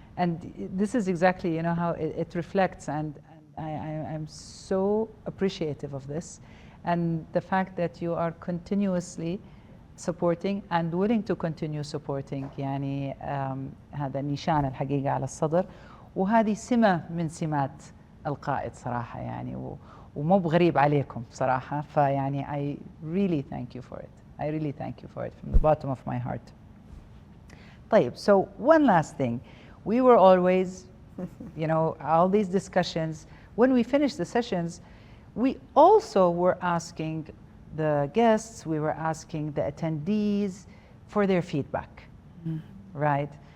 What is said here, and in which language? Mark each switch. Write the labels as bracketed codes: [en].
[en] And this is exactly you know how it reflects, and I'm so appreciative of this, and the fact that you are continuously supporting and willing to continue supporting. [ar] يعني هذا نشان الحقيقة على الصدر، وهذه سمة من سمات القائد صراحة يعني، ومو بغريب عليكم صراحة. [en] فيعني I really thank you for it. I really thank you for it from the bottom of my heart. طيب, so one last thing. We were always, you know, all these discussions, when we finished the sessions, we also were asking the guests, we were asking the attendees for their feedback, right?